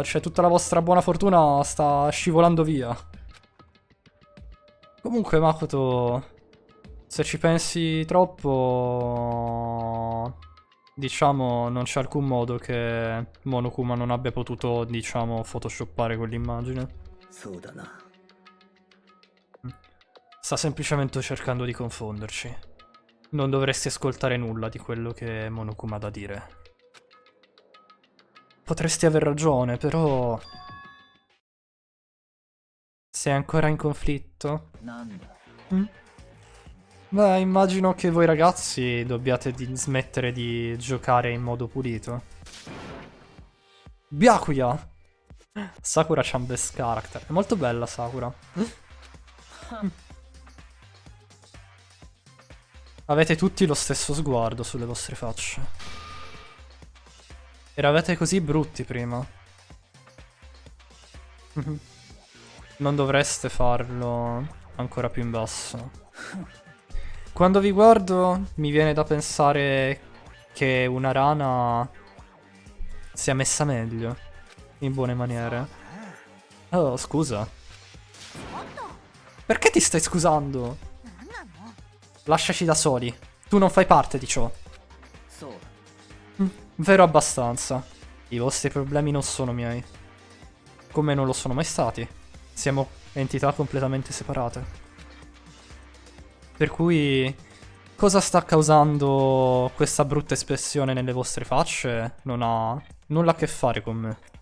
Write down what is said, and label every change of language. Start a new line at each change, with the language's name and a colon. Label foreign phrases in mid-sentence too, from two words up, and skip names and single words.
Italian: cioè tutta la vostra buona fortuna sta scivolando via. Comunque Makoto, se ci pensi troppo, diciamo non c'è alcun modo che Monokuma non abbia potuto, diciamo, photoshoppare quell'immagine.
Japanese: そうだな。
Italian: Sta semplicemente cercando di confonderci. Non dovresti ascoltare nulla di quello che Monokuma ha da dire. Potresti aver ragione, però... sei ancora in conflitto?
Japanese: なんだ
Italian: Beh, immagino che voi ragazzi dobbiate smettere di giocare in modo pulito. Byakuya!
English: Sakura-chan best character.
Italian: È molto bella Sakura. Avete tutti lo stesso sguardo sulle vostre facce. Eravate così brutti prima. Non dovreste farlo ancora più in basso. Quando vi guardo mi viene da pensare che una rana sia messa meglio, in buone maniere. Oh, scusa. Perché ti stai scusando?
Japanese: なんなの？
Italian: Lasciaci da soli. Tu non fai parte di ciò.
Japanese: そう
Italian: Vero abbastanza. I vostri problemi non sono miei. Come non lo sono mai stati. Siamo entità completamente separate. Per cui, cosa sta causando questa brutta espressione nelle vostre facce non ha nulla a che fare con me.